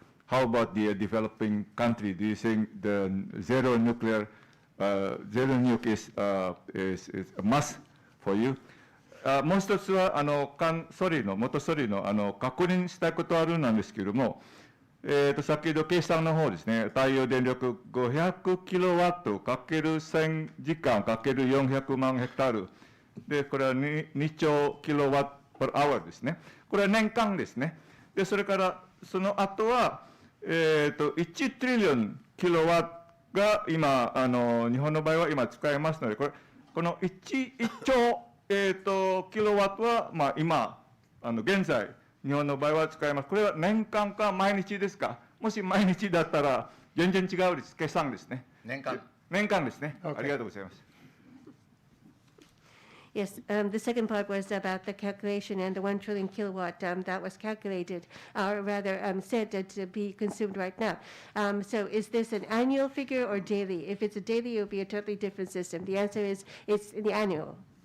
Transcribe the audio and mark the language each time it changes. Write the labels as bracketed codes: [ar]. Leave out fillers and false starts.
[en] How about the developing country? Do you think the zero nuke is a must for you? [ja] もう一つは元総理の確認したいことあるなんですけれども、先ほど計算の方ですね、太陽電力500キロワットかける1000時間かける400万ヘクタールで、これは 2兆キロワット [en] per hour [ja] ですね。これは年間ですね。で、それからその後は、1トリリオンキロワットが今、日本の場合は今使えますので、この 1兆、キロワットは、今、現在、日本の場合は使えます。これは年間か毎日ですか？もし毎日だったら、全然違うです。計算ですね。年間ですね。ありがとうございます。 [en] Yes, the second part was about the calculation and the 1 trillion kilowatt that was calculated, or rather said to be consumed right now. So is this an annual figure or daily? If it's a daily, it will be a totally different system. The answer is it's the annual.